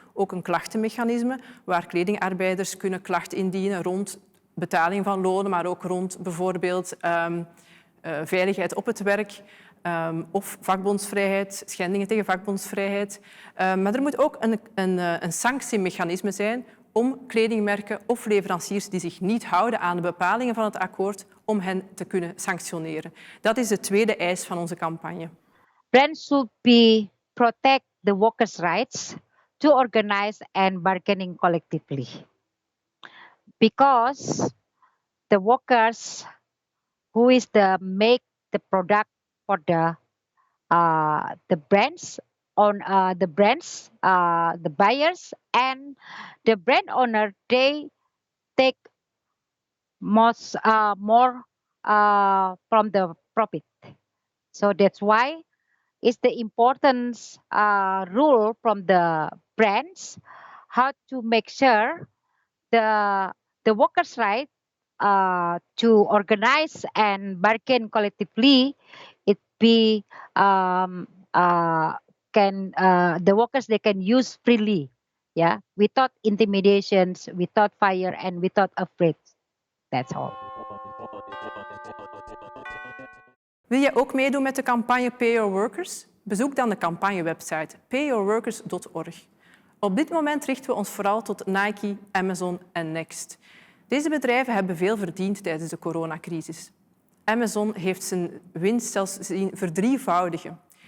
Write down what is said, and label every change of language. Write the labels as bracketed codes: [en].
[nl] Ook een klachtenmechanisme waar kledingarbeiders kunnen klachten indienen rond betaling van lonen, maar ook rond bijvoorbeeld veiligheid op het werk of vakbondsvrijheid, schendingen tegen vakbondsvrijheid. Maar er moet ook een sanctiemechanisme zijn om kledingmerken of leveranciers die zich niet houden aan de bepalingen van het akkoord, om hen te kunnen sanctioneren. Dat is de tweede eis van onze campagne. [en] Brands should protect the workers' rights to organize and bargaining collectively. Because the workers who is make the product for the brands the buyers and the brand owner, they take more from the profit. So that's why it's the importance rule from the brands how to make sure the workers' right to organize and bargain collectively. It be the workers they can use freely, yeah, without intimidations, without fear, and without afraid. That's all. [nl] Wil je ook meedoen met de campagne Pay Your Workers? Bezoek dan de campagnewebsite payyourworkers.org. Op dit moment richten we ons vooral tot Nike, Amazon en Next. Deze bedrijven hebben veel verdiend tijdens de coronacrisis. Amazon heeft zijn winst zelfs zien verdrievoudigen.